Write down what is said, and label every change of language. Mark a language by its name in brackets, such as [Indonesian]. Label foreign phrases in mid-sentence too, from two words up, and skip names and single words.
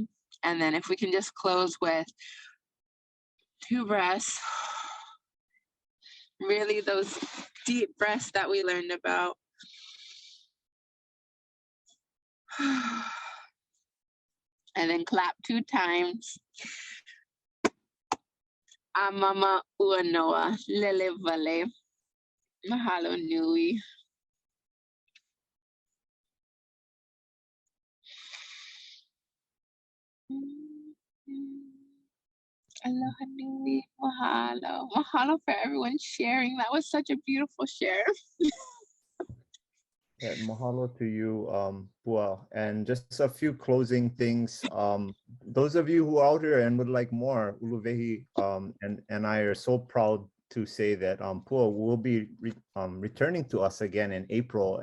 [English] And then if we can just close with 2 breaths, really those deep breaths that we learned about. And then clap 2 times. [Hawaiian] Amama ua noa, lele vale. Mahalo nui. Aloha nui, mahalo. [English] Mahalo for everyone sharing. That was such a beautiful share. Yeah, mahalo to you, Pua. And just a few closing things. Those of you who are out here and would like more, Uluwehi and I are so proud to say that Pua will be returning to us again in April.